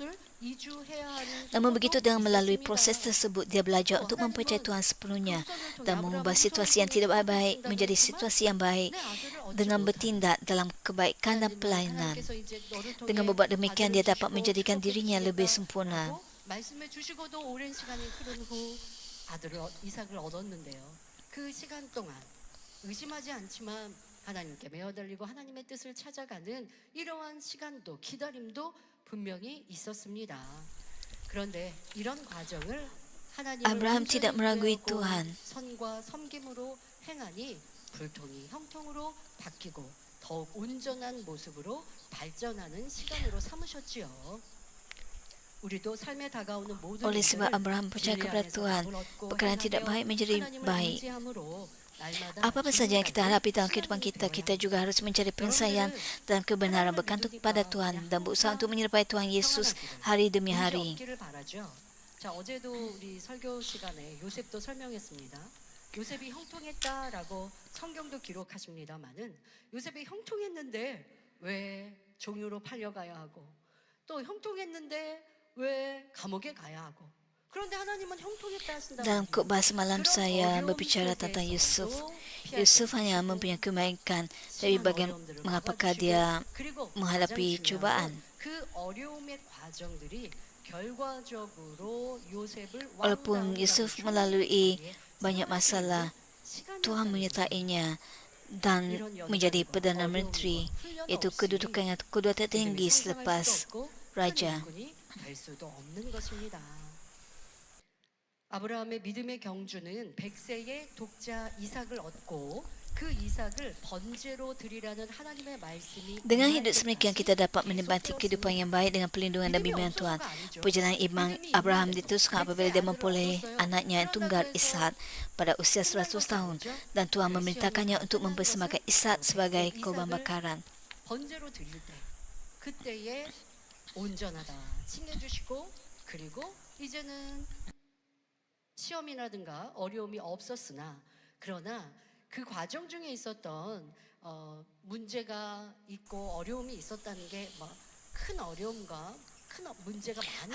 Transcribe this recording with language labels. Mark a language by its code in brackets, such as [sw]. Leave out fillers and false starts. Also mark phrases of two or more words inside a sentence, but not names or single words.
[ms] Namun begitu, dengan melalui proses tersebut, dia belajar untuk mempercayai Tuhan sepenuhnya dan mengubah situasi yang tidak baik menjadi situasi yang baik dengan bertindak dalam kebaikan dan pelayanan. Dengan berbuat demikian, dia dapat menjadikan dirinya lebih sempurna. [ko] 말씀해 주시고도 오랜 시간이 흐른 후 아들을 이삭을 얻었는데요. 그 시간 동안 의심하지 않지만 하나님께 메어달리고 하나님의 뜻을 찾아가는 이러한 시간도 기다림도 분명히 있었습니다. 그런데 이런 과정을 하나님을 [ms] Abraham tidak meragui [ko] 온전히 [ms] Tuhan. [ko] 선과 섬김으로 행하니 불통이 형통으로 바뀌고 더욱 온전한 모습으로 발전하는 시간으로 삼으셨지요. 우리도 삶에 다가오는 모든 [ms] Oleh sebab [ko] 일들을 [ms] Abraham percaya [ko] 진리 [ms] kepada [ko] 안에서 [ms] Tuhan, [ko] 답을 얻고 [ms] perkara yang tidak [ko] 행하며 [ms] baik menjadi [ko] 하나님을 [ms] baik. [ko] 의지함으로 날마다 [ms] Apa-apa saja yang kita hadapi dalam kehidupan [ko] 신앙이 [ms] kita, [ko] 되어야 [ms] kita juga harus mencari penyelesaian dalam kebenaran, bergantung kepada Tuhan dan berusaha untuk menyerupai Tuhan Yesus hari demi hari. [ko] 없기를 바라죠. 자, 어제도 우리 설교 시간에 요셉도 설명했습니다. 요셉이 형통했다라고 성경도 기록하십니다만은 요셉이 형통했는데 왜 종으로 팔려가야 하고 또 형통했는데 왜 감옥에 가야 하고 그런데 하나님은 형통했다 하신다. [ms] Dalam khotbah semalam saya berbicara tentang Yusuf. Yusuf hanya mempunyai kebaikan, tapi mengapakah dia menghadapi cubaan? [ko] 그 어려움의 과정들이 결과적으로 요셉을 [ms] Walaupun Yusuf melalui banyak masalah, Tuhan menyertainya dan menjadi Perdana Menteri, iaitu kedudukan yang kedua tertinggi selepas Raja. [ko] 될 수도 없는 것입니다. 아브라함의 믿음의 경주는 100세의 독자 이삭을 얻고 그 이삭을 번제로 드리라는 하나님의 말씀이 [ms] Dengan hidup semikian, kita dapat menikmati kehidupan yang baik dengan perlindungan dan bimbingan Tuhan. Perjalanan iman Abraham diteruskan apabila dia memperoleh anaknya yang tunggal Ishak pada usia 100 tahun dan Tuhan memerintahkannya untuk mempersembahkan Ishak sebagai korban bakaran. [ko] 번제로 드릴 때 그때에 온전하다 칭해주시고 그리고 이제는 시험이라든가 어려움이 없었으나 그러나 그 과정 중에 있었던 문제가 있고 어려움이 있었다는 게 큰 어려움과 큰 문제가 많이